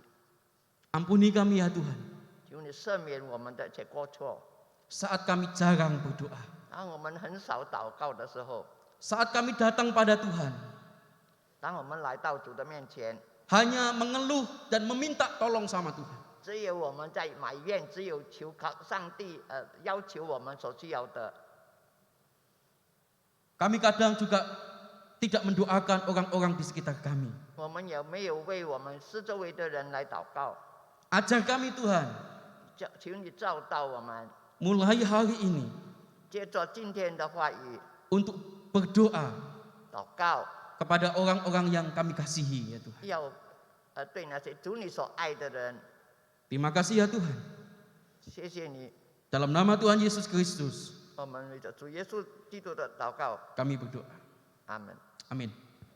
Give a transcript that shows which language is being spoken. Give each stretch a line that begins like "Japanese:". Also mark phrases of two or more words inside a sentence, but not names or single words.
Indonesian: Ampuni kami ya Tuhan.
Chinese: 求你赦免我们的一切过错。
Indonesian: Saat kami jarang berdoa.
Chinese: 当我们很少祷告的时候，
Indonesian: Saat kami datang pada Tuhan.
Chinese: 当我们来到主的面前，
Indonesian: Hanya mengeluh dan meminta tolong sama Tuhan.
Chinese: 只有我们在埋怨，只有求靠上帝要求我们所需要的。
Indonesian: Kami kadang juga tidak mendoakan orang-orang di sekitar kami.
Chinese: 我们有没有为我们四周围的人来祷告？
Indonesian: Ajar kami Tuhan,
Chinese: 求你照到我们，
Indonesian: mulai hari ini
Chinese: 接着今天的话语
Indonesian: untuk berdoa
Chinese: 祷告，
Indonesian: kepada orang-orang yang kami kasihi ya Tuhan.
Chinese: 要对那些主你所爱的人，
Indonesian: Terima kasih ya Tuhan.
Chinese: 谢谢你。
Indonesian: Dalam nama Tuhan Yesus Kristus
Chinese: 我们为着主耶稣基督的祷告，
Indonesian: kami berdoa.
Chinese: 阿门。
Indonesian: Amin.